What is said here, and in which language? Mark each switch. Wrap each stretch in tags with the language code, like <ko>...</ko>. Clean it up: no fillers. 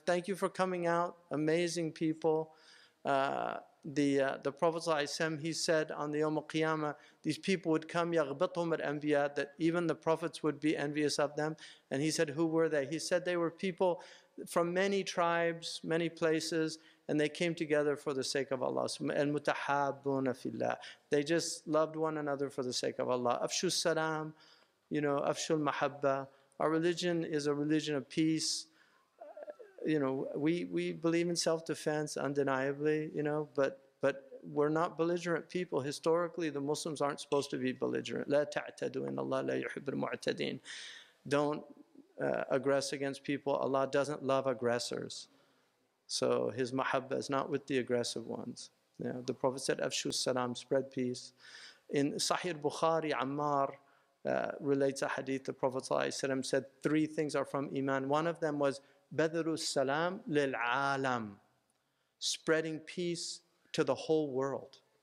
<en>Thank you for coming out, amazing people. The Prophet ﷺ, he said on the Yawm al-Qiyamah, these people would come,</en> <ar>يَغْبِطُهُمْ الْأَنْبِيَاء,</ar> <en>that even the prophets would be envious of them. And he said, who were they? He said they were people from many tribes, many places, and they came together for the sake of Allah.</en> <ar>الْمُتَحَابُونَ فِي اللَّهِ.</ar> <en>They just loved one another for the sake of Allah.</en> <ar>أَفْشُ السَّلَام,</ar> <en>you know,</en> <ar>أَفْشُ الْمَحَبَّةِ.</ar> <en>Our religion is a religion of peace. You know, we believe in self-defense, undeniably, you know, but we're not belligerent people. Historically, the Muslims aren't supposed to be belligerent.</en> <ar>لا تعتدوا إن الله لا يحب المعتدين.</ar> <en>Don't aggress against people. Allah doesn't love aggressors. So his mahabba is not with the aggressive ones. Yeah, the Prophet said,</en> <ar>"Afshu salam,</ar> <en>spread peace." In Sahih Bukhari, Ammar relates a hadith. The Prophet ﷺ said three things are from iman. One of them was</en> <ar>badru salam lil alam,</ar> <en>spreading peace to the whole world.</en>